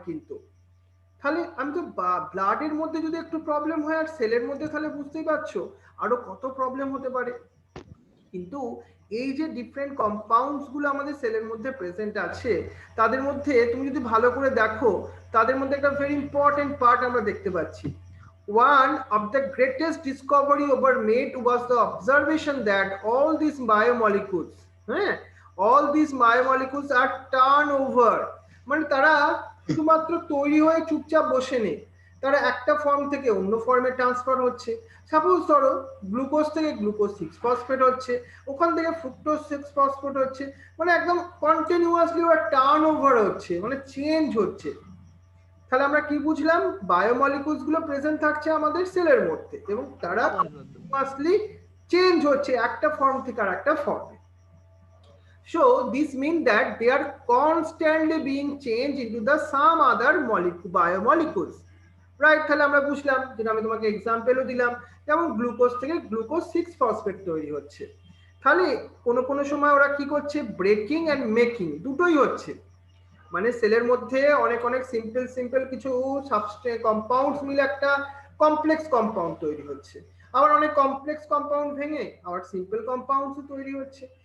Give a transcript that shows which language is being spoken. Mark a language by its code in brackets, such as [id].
[bn] কিন্তু তাহলে আমি তো ব্লাডের মধ্যে যদি একটু প্রবলেম হয় আর সেলের মধ্যে, তাহলে বুঝতেই পারছো আরো কত প্রবলেম হতে পারে। কিন্তু এই যে ডিফারেন্ট কম্পাউন্ডস গুলো আমাদের সেলের মধ্যে প্রেজেন্ট আছে, তাদের মধ্যে তুমি যদি ভালো করে দেখো, তাদের মধ্যে একটা ভেরি ইম্পর্টেন্ট পার্ট আমরা দেখতে পাচ্ছি। [en] One of the greatest discovery ever made was the observation that all these biomolecules, all these biomolecules are turnover, [bn] মানে তারা শুধুমাত্র তৈরি হয়ে চুপচাপ বসে নেই, তারা একটা ফর্ম থেকে অন্য ফর্মে ট্রান্সফার হচ্ছে। সাপোজ ধরো গ্লুকোজ থেকে গ্লুকোজ 6-ফসফেট হচ্ছে, ওখান থেকে ফ্রুক্টোজ 6-ফসফেট হচ্ছে, মানে একদম কন্টিনিউয়াসলি ওরা টার্ন ওভার হচ্ছে, মানে চেঞ্জ হচ্ছে। তাহলে আমরা কি বুঝলাম, বায়োমলিকুলস গুলো প্রেজেন্ট থাকছে আমাদের সেলের মধ্যে এবং তারা কন্টিনিউয়াসলি চেঞ্জ হচ্ছে একটা ফর্ম থেকে আর একটা ফর্মে। [en] So this means that they are constantly being changed into the some other biomolecules, right? [bn] তাহলে আমরা বুঝলাম, যেটা আমি তোমাকে এক্সাম্পলও দিলাম, যেমন গ্লুকোজ থেকে গ্লুকোজ 6-ফসফেট তৈরি হচ্ছে। তাহলে কোনো কোনো সময় ওরা কি করছে, ব্রেকিং এন্ড মেকিং দুটোই হচ্ছে, মানে সেলের মধ্যে অনেক অনেক সিম্পল সিম্পল কিছু কম্পাউন্ডস মিলে একটা কমপ্লেক্স কম্পাউন্ড তৈরি হচ্ছে, আবার অনেক কমপ্লেক্স কম্পাউন্ড ভেঙে আবার সিম্পল কম্পাউন্ডস তৈরি হচ্ছে।